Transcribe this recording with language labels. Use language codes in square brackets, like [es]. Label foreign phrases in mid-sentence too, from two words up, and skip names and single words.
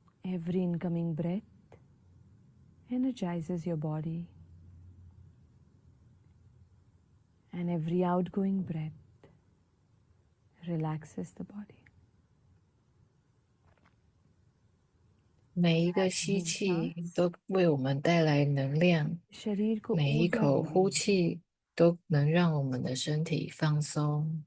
[en] Every incoming breath energizes your body, and every outgoing breath relaxes the body. [zh] 每一个吸气都为我们带来能量， [hi] शरीर को [zh] 每一 [hi] ऊर्जा [zh] 口 [hi] देने [zh] 呼气都能让我们的身体放松。